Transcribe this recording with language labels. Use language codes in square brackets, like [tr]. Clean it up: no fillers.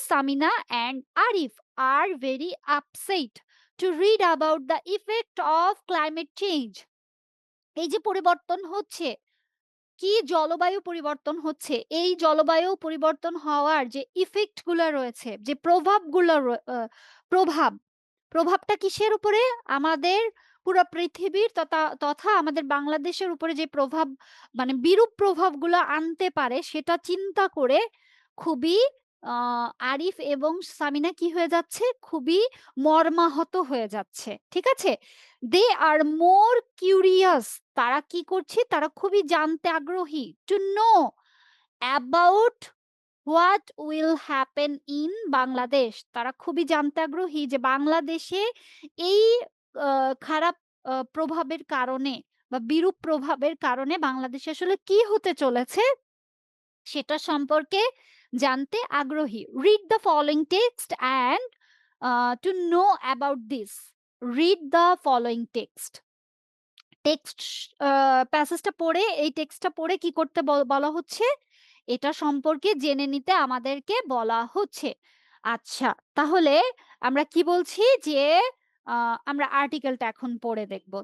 [en] Samina and Arif are very upset to read about the effect of climate change. [bn] এই যে পরিবর্তন হচ্ছে কি জলবায়ু পরিবর্তন হচ্ছে। এই জলবায়ু পরিবর্তন হওয়ার যে ইফেক্ট গুলা রয়েছে, যে প্রভাবগুলো প্রভাব, প্রভাবটা কিসের উপরে? আমাদের পুরা পৃথিবীর তথা আমাদের বাংলাদেশের উপরে যে প্রভাব মানে বিরূপ প্রভাবগুলো আনতে পারে সেটা চিন্তা করে খুবই আ আরিফ এবং সামিনা কি হয়ে যাচ্ছে? খুবই মর্মাহত হয়ে যাচ্ছে। ঠিক আছে? [en] They are more curious. [bn] তারা কি করছে? তারা খুবই জানতে আগ্রহী। [en] To know about what will happen in Bangladesh. [bn] তারা খুবই জানতে আগ্রহী যে বাংলাদেশে এই আ খারাপ প্রভাবের কারণে বা বিরূপ প্রভাবের কারণে বাংলাদেশে আসলে কি হতে চলেছে সেটা সম্পর্কে জানতে আগ্রহী। [en] Read the following text and to know about this. Read the following text. [bn] Text প্যাসেজটা পড়ে এই টেক্সটটা পড়ে কি করতে বলা হচ্ছে? এটা সম্পর্কে জেনে নিতে আমাদেরকে বলা হচ্ছে। আচ্ছা, তাহলে আমরা কি বলছি যে আ আমরা আর্টিকেলটা এখন পড়ে দেখব।